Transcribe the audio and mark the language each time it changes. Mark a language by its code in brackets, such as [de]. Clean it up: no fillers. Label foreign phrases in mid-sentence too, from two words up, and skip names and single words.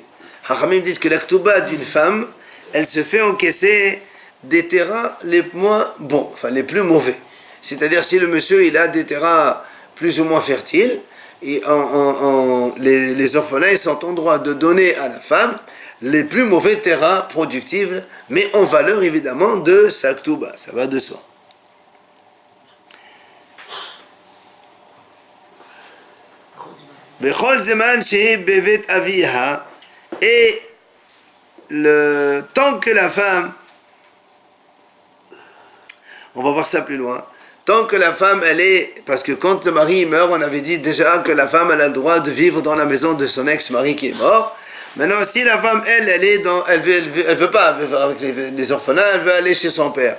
[fr] Hachamim disent que la Ktouba d'une femme, elle se fait encaisser des terrains les moins bons, enfin les plus mauvais. C'est-à-dire si le monsieur il a des terrains plus ou moins fertiles, et les orphelins ils sont en droit de donner à la femme les plus mauvais terrains productifs, mais en valeur évidemment de sa ktouba, ça va de soi. [he] בכל זמן שהיא בבית אביה, [fr] et le temps que la femme, on va voir ça plus loin, tant que la femme, elle est, parce que quand le mari meurt, on avait dit déjà que la femme, elle a le droit de vivre dans la maison de son ex-mari qui est mort. Maintenant, si la femme, elle est dans, elle veut pas vivre avec les orphelins, elle veut aller chez son père.